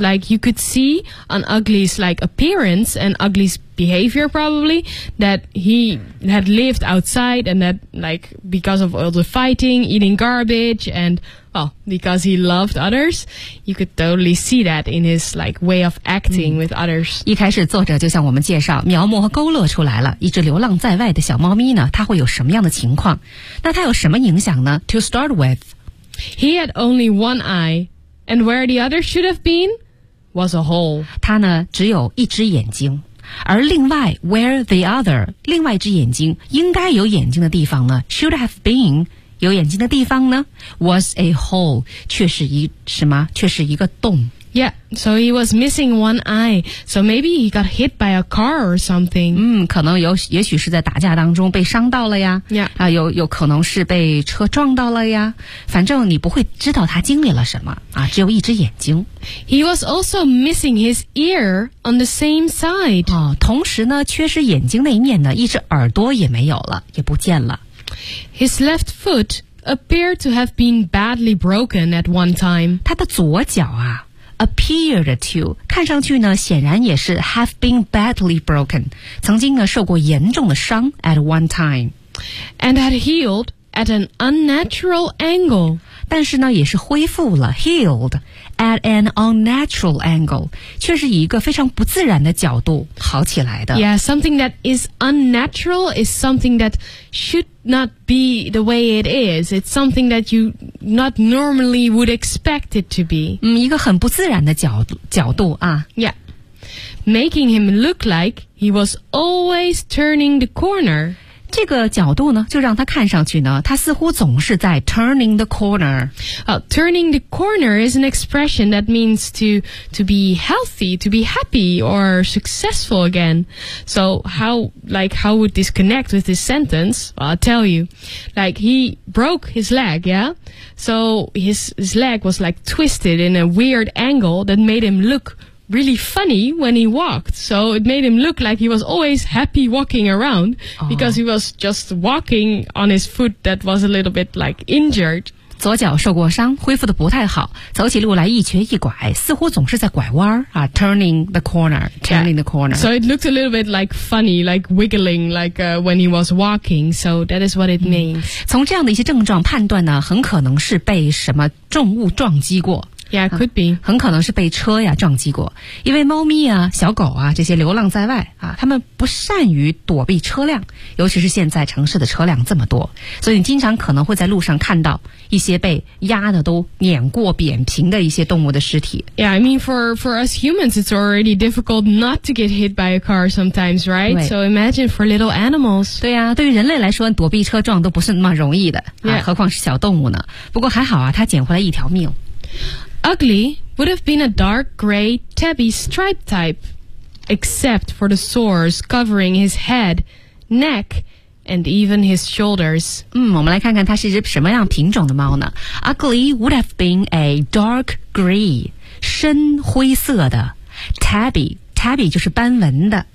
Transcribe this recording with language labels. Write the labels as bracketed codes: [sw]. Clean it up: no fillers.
[en] Like you could see on Ugly's like appearance and Ugly's behavior probably that he had lived outside and that like because of all the fighting, eating garbage and well, because he loved others, you could totally see that in his like way of acting with others. [zh] 一开始作者就向我们介绍描摹和勾勒出来了一只流浪在外的小猫咪呢它会有什么样的情况那它有什么影响呢 [en] To start with, he had only one eye and where the other should have been was a hole. [zh] 他呢只有一只眼睛而另外 [en] where the other [zh] 另外一只眼睛应该有眼睛的地方呢 [en] should have been [zh] 有眼睛的地方呢 [en] was a hole [zh] 却是一什么却是一个洞 [en] Yeah, so he was missing one eye. So maybe he got hit by a car or something. [zh] 可能有也许是在打架当中被伤到了呀 [en] Yeah. [zh] 有可能是被车撞到了呀反正你不会知道他经历了什么只有一只眼睛 [en] He was also missing his ear on the same side. [zh] 同时呢缺失眼睛那一面呢一只耳朵也没有了也不见了 [en] His left foot appeared to have been badly broken at one time. [zh] 他的左脚啊 [en] appeared to, [zh] 看上去呢显然也是 [en] have been badly broken, [zh] 曾经呢受过严重的伤 [en] at one time. And had healed at an unnatural angle. [zh] 但是呢也是恢复了 [en] healed at an unnatural angle [zh] 却是以一个非常不自然的角度好起来的 [en] Yeah, something that is unnatural is something that should not be the way it is It's something that you not normally would expect it to be [zh] 一个很不自然的角度啊 [en] Yeah, making him look like he was always turning the corner [zh] 这个角度呢就让他看上去呢他似乎总是在 [en] turning the corner Turning the corner is an expression that means to be healthy, to be happy or successful again So how would this connect with this sentence? I'll tell you Like he broke his leg, yeah? So his leg was like twisted in a weird angle that made him lookreally funny when he walked so it made him look like he was always happy walking around because he was just walking on his foot that was a little bit like injured [zh] 左脚受过伤恢复得不太好走起路来一瘸一拐似乎总是在拐弯 [en] turning the corner so it looked a little bit like funny like wiggling like when he was walking so that is what it means [zh] 从这样的一些症状判断呢很可能是被什么重物撞击过 [en] Yeah, could be. [zh] 很可能是被车呀撞击过。因为猫咪啊小狗啊这些流浪在外啊他们不善于躲避车辆尤其是现在城市的车辆这么多。所以经常可能会在路上看到一些被压的都碾过扁平的一些动物的尸体。 [en] Yeah, I mean, for us humans, it's already difficult not to get hit by a car sometimes, right? So imagine for little animals. [zh] 对啊对于人类来说躲避车撞都不是那么容易的。何况是小动物呢。不过还好啊他捡回来一条命。 [en] Ugly would have been a dark gray tabby stripe type, except for the sores covering his head, neck, and even his shoulders. [zh] 我们来看看它是一只什么样品种的猫呢 [en] Ugly would have been a dark gray, [zh] 深灰色的 tabby 就是斑纹的